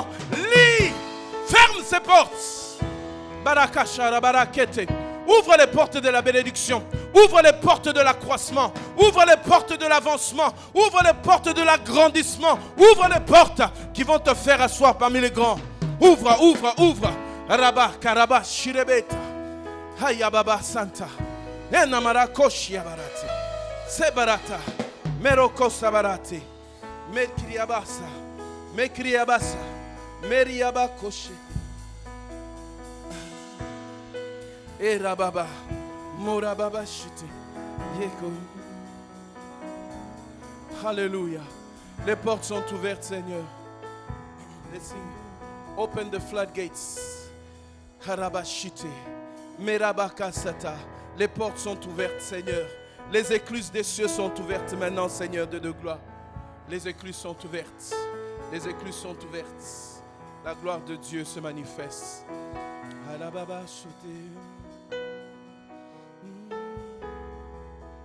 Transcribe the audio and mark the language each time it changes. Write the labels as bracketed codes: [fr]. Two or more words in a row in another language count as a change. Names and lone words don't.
[fr] Lis. Ferme ces portes. Barakashara barakete. Ouvre les portes de la bénédiction. Ouvre les portes de l'accroissement. Ouvre les portes de l'avancement. Ouvre les portes de l'agrandissement. Ouvre les portes qui vont te faire asseoir parmi les grands. Ouvre, ouvre, ouvre. Rabba, karaba, shirebeta. Hayababa santa. Enamara koshi yabarate. Sebarata. Meroko sabarate. Mekriabasa. Mekriabasa. Meriaba koshi. Et rababa, morababa shite, yeko. Alléluia. Les portes sont ouvertes, Seigneur. [en] Let's sing. Open the floodgates. Harabashite, merabakasata. [fr] Les portes sont ouvertes, Seigneur. Les écluses des cieux sont ouvertes maintenant, Seigneur de gloire. Les écluses sont ouvertes. Les écluses sont ouvertes. La gloire de Dieu se manifeste. Alababa shite.